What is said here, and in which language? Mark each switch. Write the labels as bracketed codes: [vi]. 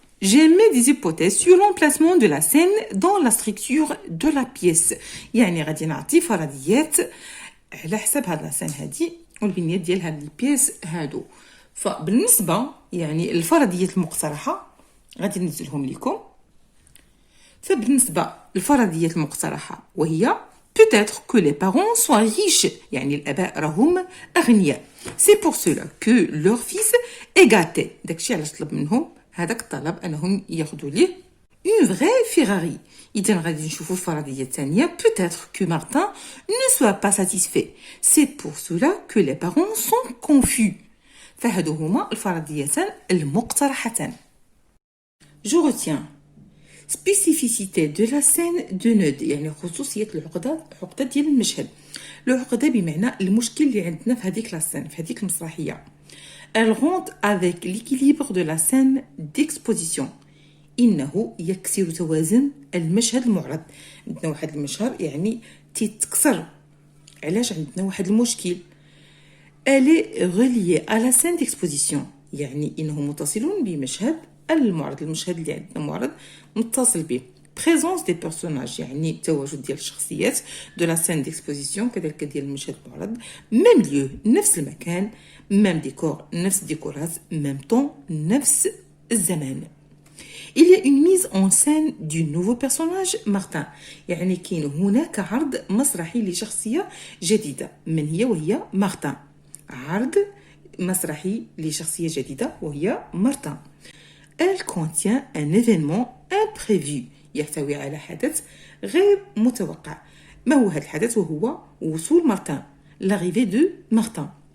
[fr] J'émets des hypothèses sur l'emplacement de la scène dans la structure de la pièce. [ar] يعني غادي نعطي فرضيات على حسب هاد لا سين هادي والبنيه ديال هاد لي بيس هادو. فبالنسبه يعني الفرضيات المقترحه غادي ننزلهم لكم. فبالنسبه للفرضيات المقترحه وهي [fr] peut-être que les parents soient riches [ar] يعني الاباء راهم اغنياء. [fr] C'est pour cela que leur fils est gâté. [ar] داكشي علاش طلب منهم هذاك الطلب انهم ياخذوا ليه [fr] une vraie Ferrari. [ar] اذا غادي نشوفوا الفرضيه الثانيه [fr] peut-être que Martin ne soit pas satisfait. C'est pour cela que les parents sont confus. [ar] فهادو هما الفرضيتان المقترحتان. [fr] Je retiens spécificité de la scène de Nod [ar] يعني خصوصية العقدة ديال المشهد. العقدة بمعنى المشكل اللي عندنا في هذيك لاسين في هذيك المسرحية. [fr] Elle rentre avec l'équilibre de la scène d'exposition. [ar] إنه يكسر توازن المشهد المعرض. عندنا واحد المشهد يعني تتكسر علاش عندنا واحد المشكل. [fr] Elle est reliée à la scène d'exposition [ar] يعني إنه متصل بمشهد المعرض. المشهد اللي عندنا معرض متصل به. [fr] présence des personnages [ar] يعني تواجد ديال الشخصيات [fr] de la scène d'exposition [ar] كذلك ديال المشهد المعرض. [fr] même lieu [ar] نفس المكان [fr] même décor [ar] نفس الديكورات [fr] même temps [ar] نفس الزمان. [fr] il y a une mise en scène du nouveau personnage Martin [ar] يعني كاين هناك عرض مسرحي لشخصية جديدة. من هي وهي مارتن. عرض مسرحي لشخصية جديدة وهي مارتن. [fr] Elle contient un événement imprévu [ar] يحتوي على حدث غير متوقع. ما هو هذا الحدث وهو وصول مارتن [fr] l'arrivée de Martin.